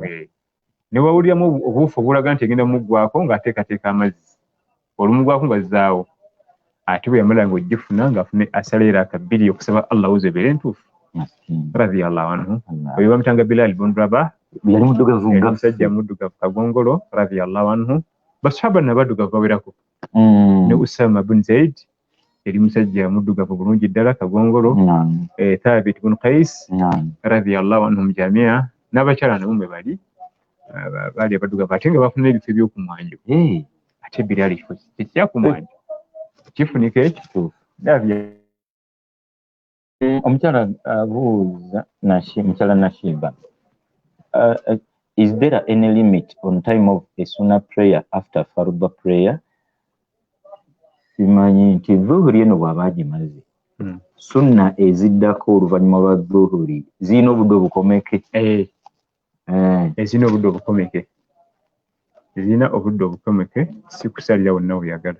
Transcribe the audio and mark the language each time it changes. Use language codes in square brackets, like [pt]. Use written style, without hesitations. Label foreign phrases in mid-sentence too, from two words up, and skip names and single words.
[lg] ne wawuliramu obuufu obulaga nti egenda muggwako ng'ateekateeka amazzi olumuggwako ng'azzaawo ate bwe yamala ng'ogifuna ng'afune asaleera akabbiri okusaba Allah wuzebeere entuufu [ar] radiyallahu anhu [lg] oyo bamutanga Bilal ibn Rabah yali muddugavu nga musajja muddugavu kagongolo [ar] radiyallahu anhu [lg] basahaba nabaddugavu bawerako ne Usama bin Zaid yali musajja muddugavu bulungi ddala kagongolo Thabit bin Qais [ar] radiyallahu anhum jamia [lg] n'abakyala nabo mwe bali abaddugavu ate nga bafuna ebifo ebyokumwanjo ate Bilal ekyakumwanjo kifunika ekituufu omukyala abuuza mukyala Nashiba [en] is there any limit on time of a sunnah prayer after farda prayer [lg] simanyi nti dhuhuri eno bw'aba agimaze sunna eziddako oluvannyuma lwa dhuhuri zirina obudde obukomeke ezirina obudde obukomeke zirina obudde obukomeke si kusalira wonna buyagala